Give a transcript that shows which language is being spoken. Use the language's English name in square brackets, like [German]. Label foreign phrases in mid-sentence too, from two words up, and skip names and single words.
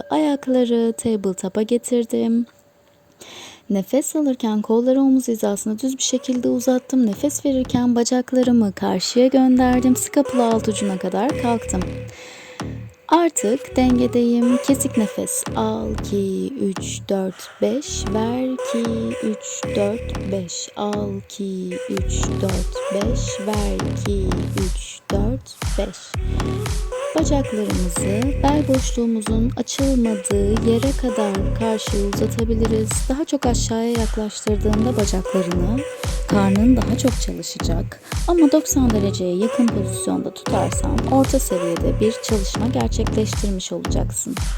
[Turkish] Ayakları tabletop'a getirdim. Nefes alırken kolları omuz hizasına düz bir şekilde uzattım. Nefes verirken bacaklarımı karşıya gönderdim. Skapula alt ucuna kadar kalktım. Artık dengedeyim. Kesik nefes. Al 2, 3, 4, 5. Ver 2, 3, 4, 5. Al 2, 3, 4, 5. Ver 2, 3, 4, 5. Bacaklarımızı bel boşluğumuzun açılmadığı yere kadar karşıya uzatabiliriz. Daha çok aşağıya yaklaştırdığında bacaklarını, karnın daha çok çalışacak. Ama 90 dereceye yakın pozisyonda tutarsan orta seviyede bir çalışma gerçekleştirmiş olacaksın.